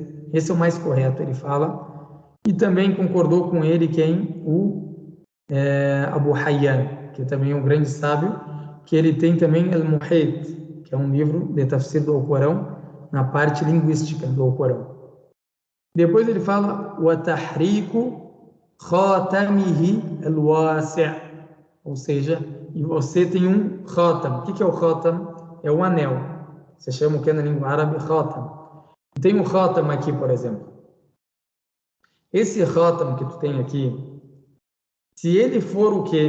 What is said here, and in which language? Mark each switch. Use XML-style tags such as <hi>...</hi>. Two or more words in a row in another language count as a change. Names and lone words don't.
<pt>Esse é o mais correto, ele fala. E também concordou com ele quem? O Abu Hayyan, que também é um grande sábio, que ele tem também Al-Muhit, que é um livro de tafsir do Alcorão, na parte linguística do Alcorão. Depois ele fala</pt> <ar>وَتَحْرِيكُ خَاتَمِهِ الْوَاسِعِ,</ar> <pt>ou seja, e você tem um khatam. O que é o khatam? É o anel. Você chama o que na língua árabe khatam. Tem um khatam aqui, por exemplo. Esse khatam que tu tem aqui, se ele for o quê?</pt>